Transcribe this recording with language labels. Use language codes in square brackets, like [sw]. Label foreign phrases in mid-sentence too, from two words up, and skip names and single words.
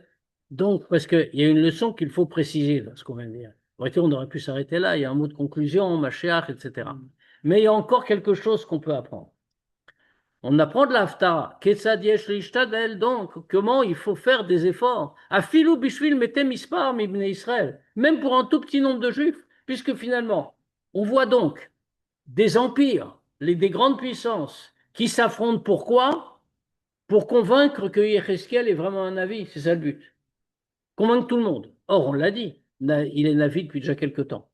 [fr] Donc, parce qu'il y a une leçon qu'il faut préciser dans ce qu'on vient de dire. On aurait pu s'arrêter là, il y a un mot de conclusion, Mashiach, etc. Mais il y a encore quelque chose qu'on peut apprendre. On apprend de l'Haftara, [he] כיצד יש להשתדל, [fr] donc comment il faut faire des efforts. [he] אפילו בשביל מתי מספר מבני ישראל, [fr] même pour un tout petit nombre de juifs, puisque finalement, on voit donc des empires, des grandes puissances qui s'affrontent. Pourquoi? Pour convaincre que Yecheskel est vraiment un navi, c'est ça le but. Convaincre tout le monde. Or, on l'a dit, il est Navi depuis déjà quelque temps.